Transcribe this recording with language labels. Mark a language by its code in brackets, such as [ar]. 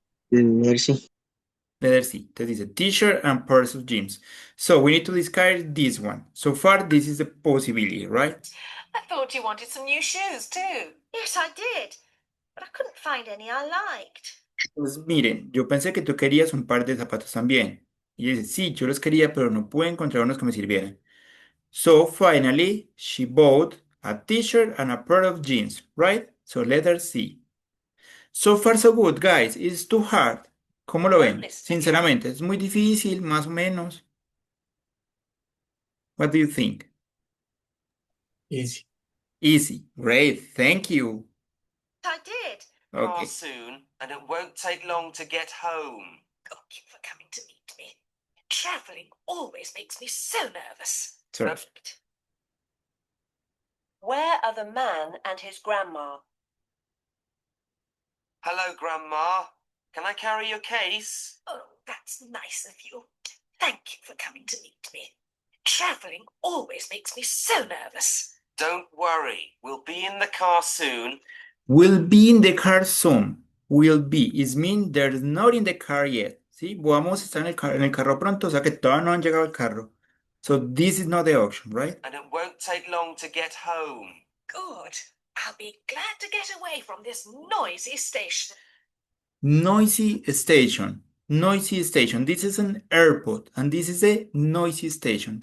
[en] Letter C. Letter C. [es] Entonces dice [en] t-shirt and pairs of jeans. So, we need to discard this one. So far, this is the possibility, right? I thought you wanted some new shoes too. Yes, I did, but I couldn't find any I liked. [es] Pues miren, yo pensé que tú querías un par de zapatos también. Y dice, sí, yo los quería, pero no pude encontrar unos que me sirvieran. [en] So finally, she bought a t-shirt and a pair of jeans, right? So letter C. So far so good, guys. It's too hard. [es] ¿Cómo lo ven? Sinceramente, es muy difícil, más o menos. [en] What do you think? Easy. Easy. Great. Thank you. I did. Okay. Soon, and it won't take long to get home. Thank you for coming to meet me. Traveling always makes me so nervous. Sorry. Where are the man and his grandma? Hello, Grandma. Can I carry your case? Oh, that's nice of you. Thank you for coming to meet me. Traveling always makes me so nervous. Don't worry. We'll be in the car soon. Will be in the car soon. Will be is mean they're not in the car yet. [es] ¿sí? Vamos a estar en el carro pronto, o sea que todavía no han llegado al carro. [en] So this is not the option, right? And it won't take long to get home. Good. I'll be glad to get away from this noisy station. Noisy station. Noisy station. This is an airport, and this is a noisy station.